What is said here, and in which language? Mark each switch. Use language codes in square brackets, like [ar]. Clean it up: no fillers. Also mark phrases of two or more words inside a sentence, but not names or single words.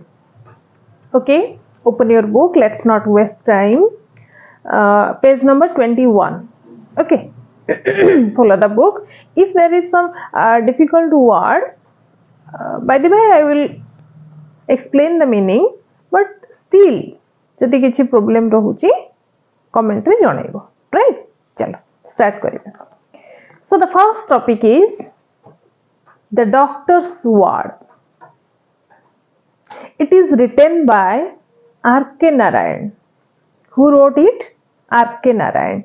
[en] Okay, open your book, let's not waste time. Page number 21. Okay. Follow the book. If there is some difficult word, by the way, I will explain the meaning, but still [or] ଯଦି କିଛି problem ରହୁଛି comment ରେ ଜଣେଇବ, [en] right? [or] चलो start କରିବା. [en] So the first topic is the doctor's word. It is written by R.K Narayan. Who wrote it? R.K Narayan.